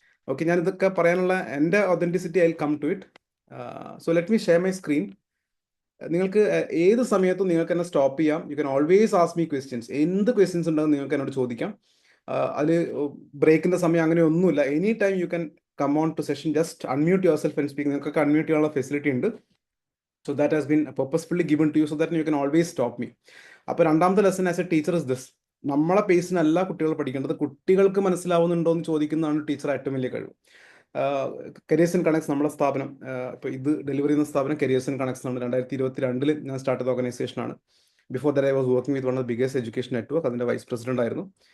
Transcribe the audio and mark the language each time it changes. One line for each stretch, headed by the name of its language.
Malayalam: Okay, ഞാൻ ഇതൊക്കെ പറയാനുള്ള എൻ്റെ authenticity
English: I will come to it. So let me share my screen.
Malayalam: നിങ്ങൾക്ക് ഏത് സമയത്തും നിങ്ങൾക്ക് എന്നെ സ്റ്റോപ്പ് ചെയ്യാം.
English: You can always ask me questions.
Malayalam: എന്ത് ക്വസ്റ്റ്യൻസ് ഉണ്ടെന്ന് നിങ്ങൾക്ക് എന്നോട് ചോദിക്കാം. അതിൽ ബ്രേക്കിൻ്റെ സമയം അങ്ങനെ ഒന്നുമില്ല.
English: Any time you can come on to session. Just unmute yourself and speak.
Malayalam: നിങ്ങൾക്ക് അൺമ്യൂട്ട് ചെയ്യാനുള്ള ഫെസിലിറ്റി ഉണ്ട്.
English: So that has been purposefully given to you so that you can always stop me.
Malayalam: അപ്പോൾ രണ്ടാമത്തെ
English: Lesson as a teacher is this.
Malayalam: നമ്മളെ പേസിനല്ല കുട്ടികൾ പഠിക്കേണ്ടത്, കുട്ടികൾക്ക് മനസ്സിലാവുന്നുണ്ടോ എന്ന് ചോദിക്കുന്നതാണ് ടീച്ചർ ഏറ്റവും വലിയ കഴിവ്. കരിയേഴ്സ് ഇൻ കണക്സ് നമ്മുടെ സ്ഥാപനം, ഇപ്പോൾ ഇത് ഡെലിവറി ചെയ്യുന്ന സ്ഥാപനം കരിയേഴ്സ് ഇൻ കണക്സ് ആണ്. 2022 ഞാൻ സ്റ്റാർട്ട് ചെയ്ത ഓർഗനൈസേഷനാണ്.
English: Before that I was working with one of the biggest education network.
Malayalam: അതിൻ്റെ വൈസ് പ്രസിഡന്റ് ആയിരുന്നു.